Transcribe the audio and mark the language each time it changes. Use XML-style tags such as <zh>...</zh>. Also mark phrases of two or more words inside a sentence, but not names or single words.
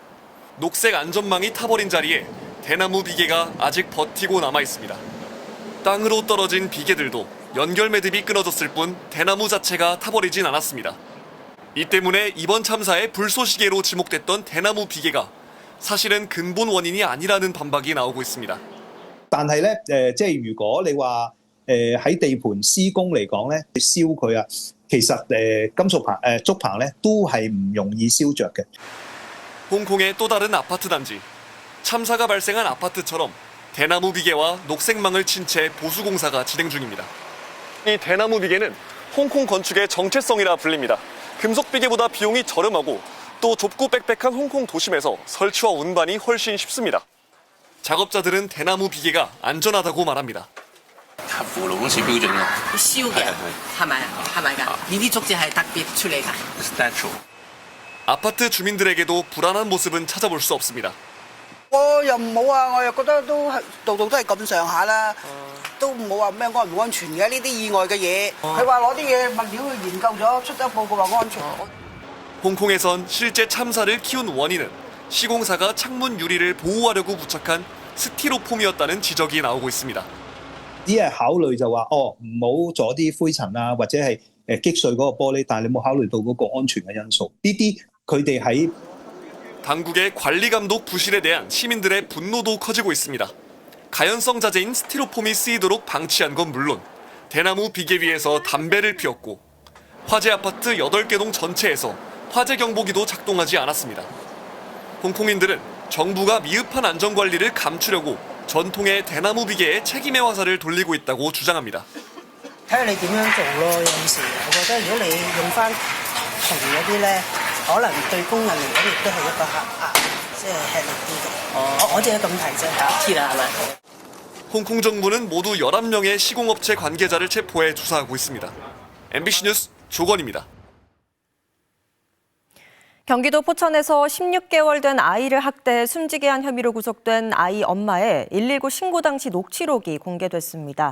<ko>녹색 안전망이 타버린 자리에 대나무 비계가 아직 버티고 남아 있습니다. 땅으로 떨어진 비계들도 연결 매듭이 끊어졌을 뿐 대나무 자체가 타버리진 않았습니다. 이 때문에 이번 참사의 불쏘시개로 지목됐던 대나무 비계가 사실은 근본 원인이 아니라는 반박이 나오고 있습니다.</ko> <yue>但係咧，即係如果你話喺地盤施工嚟講咧，燒佢啊，其實金屬棚竹棚咧都係唔容易燒着嘅。</yue> <ko>홍콩의 또 다른 아파트 단지. 참사가 발생한 아파트처럼 대나무 비계와 녹색망을 친 채 보수 공사가 진행 중입니다. 이 대나무 비계는 홍콩 건축의 정체성이라 불립니다. 금속 비계보다 비용이 저렴하고 또 좁고 빽빽한 홍콩 도심에서 설치와 운반이 훨씬 쉽습니다. 작업자들은 대나무 비계가 안전하다고 말합니다.</ko> <yue>符勞工處標準咯。燒嘅係咪㗎？呢啲竹子係特別處理㗎。Statue。</yue> <ko>아파트 주민들에게도 불안한 모습은 찾아볼 수 없습니다.</ko> <yue>我又冇啊，我又覺得都係度度都係咁上下啦，都冇話咩安唔安全嘅呢啲意外嘅嘢。佢話攞啲嘢物料去研究咗，出咗報告話安全。</yue> <ko>홍콩에선 실제 참사를 키운 원인은 시공사가 창문 유리를 보호하려고 부착한 스티로폼이었다는 지적이 나오고 있습니다.</ko> <yue>只係考慮就話唔好阻啲灰塵啊，或者係擊碎嗰個玻璃，但係你冇考慮到嗰個安全嘅因素。呢啲佢哋喺</yue> <ko>당국의 관리 감독 부실에 대한 시민들의 분노도 커지고 있습니다. 가연성 자재인 스티로폼이 쓰이도록 방치한 건 물론 대나무 비계 위에서 담배를 피웠고 화재 아파트 8개 동 전체에서 화재 경보기도 작동하지 않았습니다. 홍콩인들은 정부가 미흡한 안전관리를 감추려고 전통의 대나무 비계에 책임의 화살을 돌리고 있다고 주장합니다.</ko> <yue>睇下你點樣做咯，有時我覺得如果你用翻銅嗰啲咧，可能對工人嚟講亦都係一個即係吃力啲嘅。我自己咁睇啫嚇，鐵啊係咪？</yue> <ko>홍콩 정부는 모두 11명의 시공업체 관계자를 체포해 조사하고 있습니다. MBC 뉴스 조건입니다. 경기도 포천에서 16개월 된 아이를 학대해 숨지게 한 혐의로 구속된 아이 엄마의 119 신고 당시 녹취록이 공개됐습니다.</ko>